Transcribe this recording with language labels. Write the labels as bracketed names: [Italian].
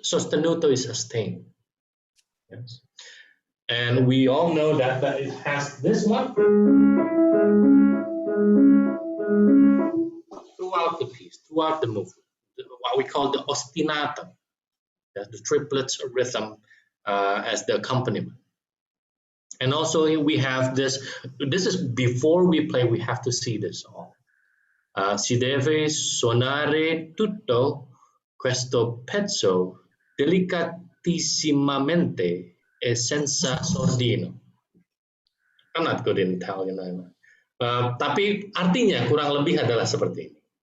[English] Sostenuto is sustained. Yes. And we all know that it has this one throughout the piece, throughout the movement, what we call the ostinato, the triplets rhythm as the accompaniment. And also we have this is before we play, we have to see this all. [Italian] Si deve suonare tutto questo pezzo delicatissimamente e senza sordino. [English] I'm not good in Italian, [Indonesian] tapi artinya kurang lebih adalah seperti ini.